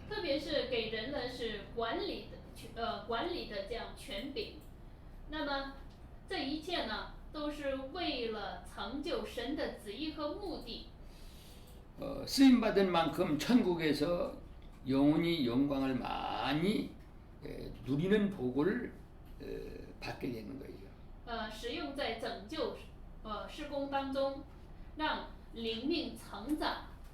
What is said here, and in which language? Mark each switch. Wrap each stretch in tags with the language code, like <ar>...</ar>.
<zh>特别是给人的是管理的这样权柄。那么这一切呢，都是为了成就神的旨意和目的。</zh> <ko>쓰임 받은 만큼 천국에서 영혼이 영광을 많이 누리는 복을 받게 되는 거예요.</ko> <zh>使用在拯救施工当中，让灵命成长。</zh>